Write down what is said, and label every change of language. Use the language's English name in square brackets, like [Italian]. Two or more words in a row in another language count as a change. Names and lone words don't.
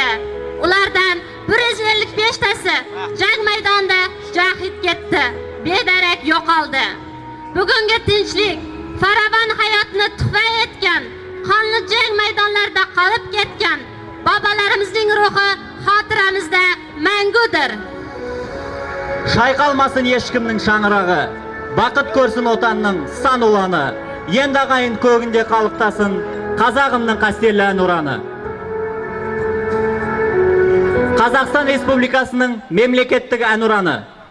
[Uzbek] Ulardan 155 tasi jang maydonida shahid ketdi, bedarak yo'qoldi. Bugungi tinchlik, farovon hayotni tuhfa etgan, qonli jang maydonlarida qolib ketgan bobolarimizning ruhi xotiramizda mangudir. [Kazakh] Шайқалмасын ешкімнің шаңырағы, бақыт көрсін отанның сан ұланы, енді ағайын көгінде қалықтасын қазағымның қастерлі әнұраны. Қазақстан Республикасының мемлекеттік әнұраны.